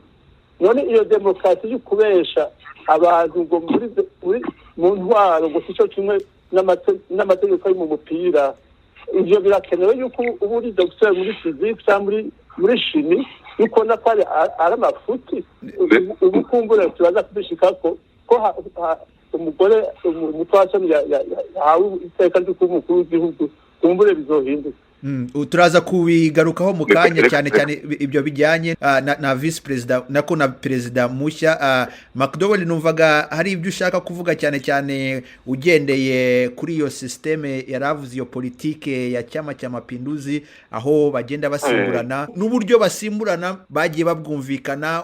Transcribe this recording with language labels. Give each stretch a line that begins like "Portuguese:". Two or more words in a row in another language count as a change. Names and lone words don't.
Rundi: None iyo demokarasi yo kubesha abantu ngo mu ntwaro ngo sico kimwe n'amategeko yo mu mupira, ibyo birakenewe yuko uba uri docteur muri physique cyangwa muri chimie, yuko nakari ari amafuti. Ubukumbure turaza kubishika ko umugore umutwasoni yahawe iteka ry'umukuru w'igihugu, kumbure bizohinduka.
Kinyarwanda: Turaza kubigarukaho mu kanya, cyane ibyo bijyanye na
English: vice president
Kinyarwanda: nako na perezida mushya. McDowell, numvaga hari ibyo ushaka kuvuga cyane ugendeye kuri iyo systeme yaravuze, iyo politike ya Chama cha Mapinduzi, aho bagenda basimburana n'uburyo basimburana bagiye babwumvikana.